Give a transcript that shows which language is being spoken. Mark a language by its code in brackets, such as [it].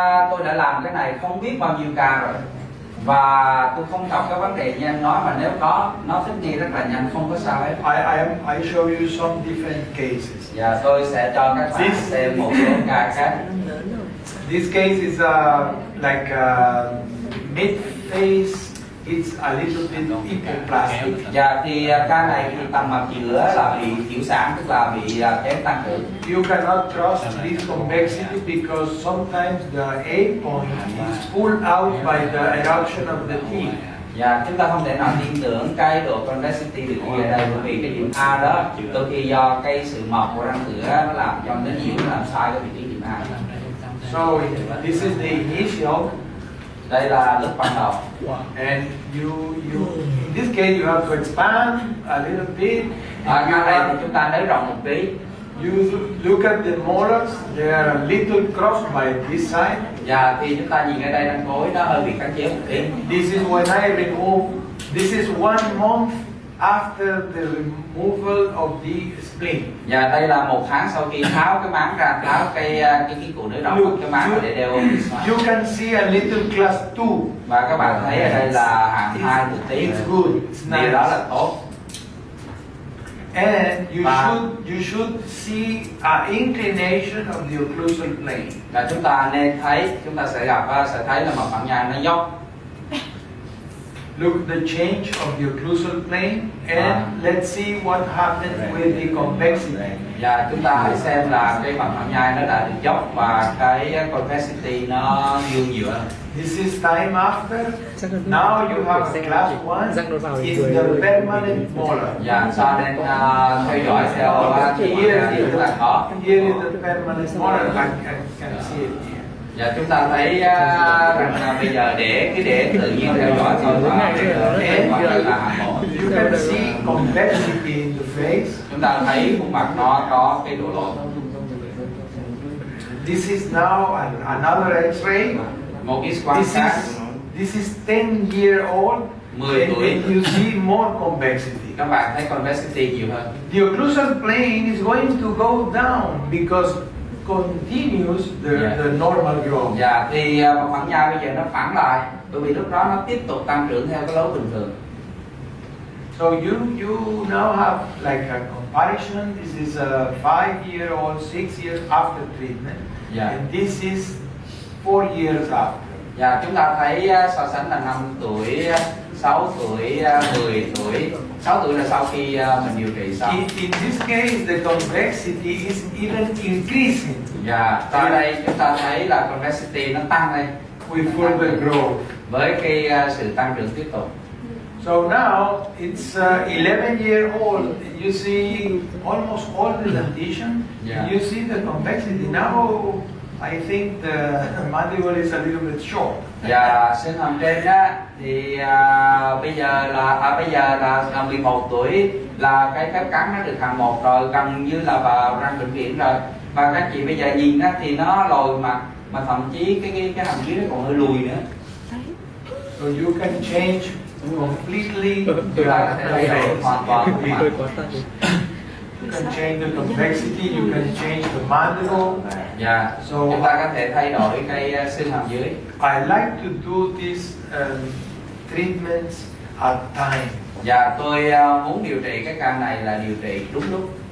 [vi] Tôi đã làm cái này không biết bao nhiêu ca rồi. Và tôi không gặp cái vấn đề như anh nói, mà nếu có, nó thích nghi rất là nhanh, không có sao hết. [en] I show you some different cases. [vi] Dạ, tôi sẽ cho các bạn xem một số ca khác. [en] This case is like mid-face. It's a little bit hypoplastic. [vi] Dạ, thì ca này thì tầng mặt giữa là bị tiểu sản, tức là bị kém tăng trưởng. [en] You cannot trust this convexity because sometimes the A point is pulled out by the eruption of the teeth. [vi] Dạ, chúng ta không thể nào tin tưởng cái độ convexity được ghi ở đây, bởi vì cái điểm A đó đôi khi do cái sự mọc của răng cửa nó làm cho nó nhiễu, nó làm sai cái vị trí điểm A. [en] So this is the initial. [vi] Đây là lúc ban đầu. [en] And you in this case you have to expand a little bit. [vi] Cái này thì chúng ta nới rộng một tí. [en] You look at the molars; they are a little crossed by this side. [vi] Dạ, thì chúng ta nhìn ở đây răng cối nó hơi bị cắn chéo một tí. [en] This is when I remove. This is 1 month after the removal of the spleen. [vi] Dạ, đây là 1 tháng sau khi tháo cái máng ra, tháo cái cụ nới rộng cái máng để đeo. [en] You can see a little class 2. [vi] Và các bạn thấy ở đây là hạng 2 một tí. [en] It's good. It's [vi] Điều [en] nice. [vi] đó là tốt. [en] And you should see an inclination of the occlusal plane. [vi] Là chúng ta nên thấy, chúng ta sẽ thấy là mặt phẳng nhai nó dốc. [en] Look the change of the occlusal plane, and let's see what happens with the convexity. [vi] Và chúng ta hãy xem là cái mặt phẳng nhai nó đã được dốc và cái convexity nó nhiều nhiều hơn. [en] This is time after. Now you have a class 1 is the permanent molar. [vi] Dạ, cho nên theo dõi theo thì chúng ta có. [en] Here is the permanent molar. I can see it here. [vi] Dạ, chúng ta thấy rằng bây giờ để tự nhiên theo dõi thôi, và để gọi là hạng 1. [en] You can see convexity in the face. [vi] Chúng ta thấy khuôn mặt nó có cái độ lộ. [en] This is now another X-ray. [vi] Một X-quang khác. [en] This is 10-year-old. [vi] 10 tuổi. [en] And you see more convexity. [vi] Các bạn thấy convexity nhiều hơn. [en] The occlusal plane is going to go down because continues the normal growth. [vi] Dạ, thì mặt phẳng nhai bây giờ nó phẳng lại, bởi vì lúc đó nó tiếp tục tăng trưởng theo cái lối bình thường. [en] So you now have like a comparison. This is a 5-year-old, 6 years after treatment, and this is 4 years after. [vi] Dạ, chúng ta thấy so sánh là 5 tuổi, 6 tuổi, 10 tuổi. 6 tuổi là sau khi mình điều trị xong. [en] In this case, the convexity is even increasing. [vi] Dạ, tại đây chúng ta thấy là convexity nó tăng lên [en] with further growth. [vi] Với cái sự tăng trưởng tiếp tục. [en] So now it's 11-year-old. You see almost all the dentition. You see the convexity. Now I think the mandible is a little bit short. [vi] Và sinh hàm trên á thì bây giờ là 11 tuổi là cái phép cắn nó được hạng 1 rồi, gần như là vào răng vĩnh viễn rồi. Và các chị bây giờ nhìn á thì nó lồi mặt, mà thậm chí cái hàm dưới nó còn hơi lùi nữa. [en] So you can change completely. [vi] Chúng ta có thể thay đổi hoàn toàn khuôn mặt. [en] You can change the convexity, you can change the mandible. Yeah. [vi] So chúng ta có thể thay đổi cái xương hàm dưới. [en] I like to do these treatments at time. [vi] Dạ, tôi muốn điều trị cái ca này là điều trị đúng lúc.